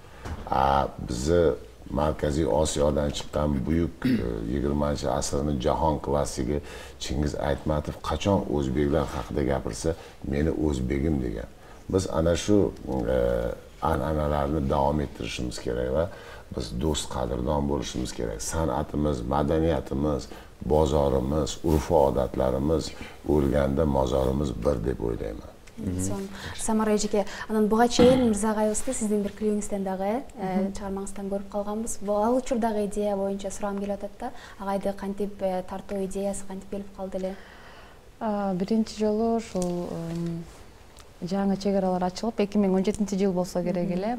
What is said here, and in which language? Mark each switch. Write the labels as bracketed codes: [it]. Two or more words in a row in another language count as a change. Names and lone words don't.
[uz] Bizni Markaziy Osiyodan chiqqan buyuk 20-asrning jahon klassigi Chingiz Aytmatov qachon o'zbeklar haqida gapirsa, meni o'zbegim degan. Biz ana shu an'analarni davom ettirishimiz kerak va biz do'st qadrdon bo'lishimiz kerak. San'atimiz, madaniyatimiz, bozorimiz, urf-odatlarimiz o'lganda mozorimiz bir deb o'ylayman. [ky] Самара эжеке, анан буга чейин Мырза агайыбызды сиздин бир клибиңизден дагы чыгармаңыздан көрүп калганбыз. Ал учурдагы идея боюнча сурагым келип атат да, агайды кантип тартуу идеясы кантип келип калды эле? Биринчи жолу ушул жаңы чегаралар ачылып 2017 жыл болсо керек эле.